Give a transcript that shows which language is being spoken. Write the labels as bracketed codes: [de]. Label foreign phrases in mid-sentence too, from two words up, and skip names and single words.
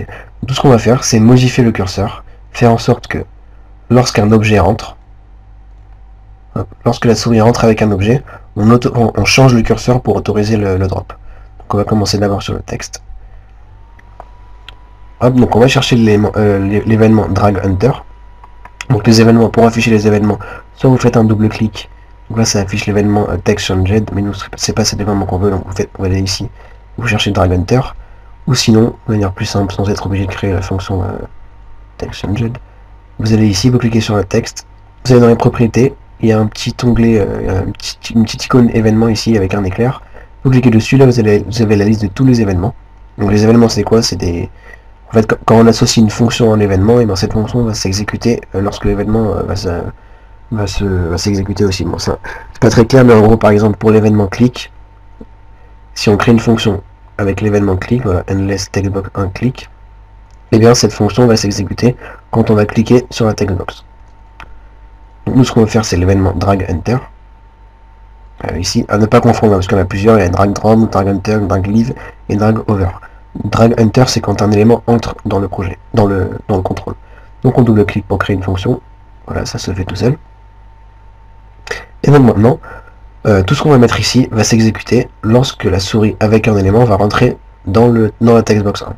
[fr] Tout ce qu'on va faire, c'est modifier le curseur, faire en sorte que lorsqu'un objet rentre, lorsque la souris rentre avec un objet, on change le curseur pour autoriser le drop. Donc on va commencer d'abord sur le texte. Hop, donc on va chercher l'événement [en] drag enter. [fr] Donc les événements, pour afficher les événements, soit vous faites un double clic, donc là ça affiche l'événement [en] text changed, [fr] mais nous c'est pas cet événement qu'on veut, donc vous allez ici, vous cherchez [en] drag enter, [fr] ou sinon, de manière plus simple, sans être obligé de créer la fonction [en] text changed, [fr] vous allez ici, vous cliquez sur le texte, vous allez dans les propriétés, il y a un petit onglet, une petite icône événement ici avec un éclair, vous cliquez dessus, là vous avez la liste de tous les événements. Donc les événements c'est quoi? C'est des... En fait, quand on associe une fonction à un événement, et bien cette fonction va s'exécuter lorsque l'événement va s'exécuter aussi. Bon, ça, c'est pas très clair, mais en gros, par exemple, pour l'événement click, si on crée une fonction avec l'événement click, voilà, [en] endless textbox 1 click, [fr] et bien cette fonction va s'exécuter quand on va cliquer sur la textbox. Donc nous, ce qu'on va faire, c'est l'événement [en] drag enter. [fr] Ici, à ne pas confondre, parce qu'il y en a plusieurs, il y a [en] drag drop, drag enter, drag leave [fr] et [en] drag over. Drag enter, [fr] c'est quand un élément entre dans le projet, dans le contrôle. Donc on double-clique pour créer une fonction. Voilà, ça se fait tout seul. Et donc maintenant, tout ce qu'on va mettre ici va s'exécuter lorsque la souris avec un élément va rentrer dans la textbox 1.